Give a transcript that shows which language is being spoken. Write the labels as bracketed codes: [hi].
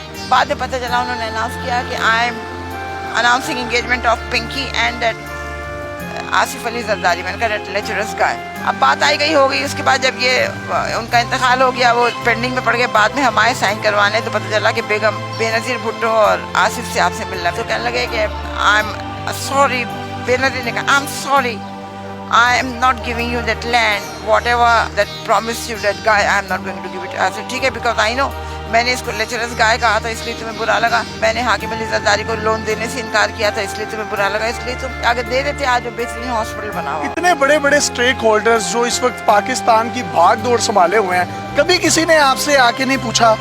[ur] بعد میں پتہ چلا انہوں نے اناؤنس کیا کہ I am announcing engagement of Pinky and Asif Ali Zardari. میں نے کہا دیٹ لیچرس گائے. اب بات آئی گئی ہو گئی. اس کے بعد جب یہ ان کا انتقال ہو گیا, وہ پینڈنگ میں پڑ گئے. بعد میں ہم آئے سائن کروانے تو پتہ چلا کہ بیگم بے نظیر بھٹو اور آصف سے آپ سے ملنا. تو کہنے لگے کہ آئی ایم سوری. بے نظیر نے کہا I am sorry, [en] I am not giving you that land, whatever that promised you that guy, I am not going to give it. I said [ur] ٹھیک ہے, [en] because I know [ur] میں نے اس کو لیچرس گائے کہا تھا, اس لیے تمہیں برا لگا. میں نے حاکم علی زرداری کو لون دینے سے انکار کیا تھا, اس لیے تمہیں برا لگا. اس لیے تم اگر دے دیتے آج وہ بہترین ہاسپٹل بنا ہوا. اتنے بڑے بڑے اسٹیک ہولڈرز جو اس وقت پاکستان کی بھاگ دوڑ سنبھالے ہوئے ہیں, کبھی کسی نے آپ سے آ کے نہیں پوچھا؟